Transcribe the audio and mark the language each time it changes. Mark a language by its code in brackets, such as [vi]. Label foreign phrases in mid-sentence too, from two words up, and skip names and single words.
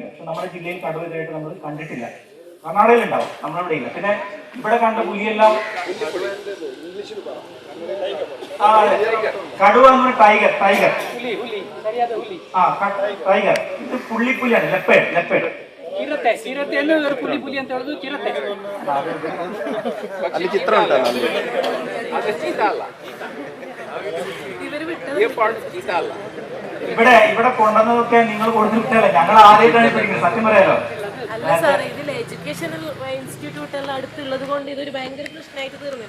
[ml] പക്ഷെ നമ്മുടെ ജില്ലയിൽ കടുവ ഇതായിട്ട് നമ്മൾ കണ്ടിട്ടില്ല. കർണാടകയിൽ ഉണ്ടാവും, നമ്മളിവിടെ ഇല്ല. പിന്നെ ഇവിടെ കണ്ട പുലിയെല്ലാം കടുവ എന്ന് പറഞ്ഞ [en] tiger tiger [ml] ഇത് പുള്ളിപ്പുലിയാണ്. ലെപ്പേഡ് [kn] ಚಿರತೆ ಚಿರತೆಯನ್ನು ಪುಲಿ ಅಂತ ಹೇಳೋದು ಚಿರತೆ. ಅಲ್ಲಿ ಚಿತ್ರ ಉಂಟಲ್ಲ, [ml] അത് ചീത്ത അല്ല. ചീത്ത അല്ല. ഇവിടെ കൊണ്ടുവന്നതൊക്കെ നിങ്ങൾ കൊടുത്തു വിട്ടല്ലേ, ഞങ്ങൾ ആദ്യമായിട്ടാണ് പഠിക്കുന്നത്. സത്യം പറയാലോ. അല്ല സാർ, ഇതിൽ [en] educational institute [ml] എല്ലാം അടുത്തുള്ളത് കൊണ്ട് ഇതൊരു ഭയങ്കര പ്രശ്നമായിട്ട് തീർന്നില്ല.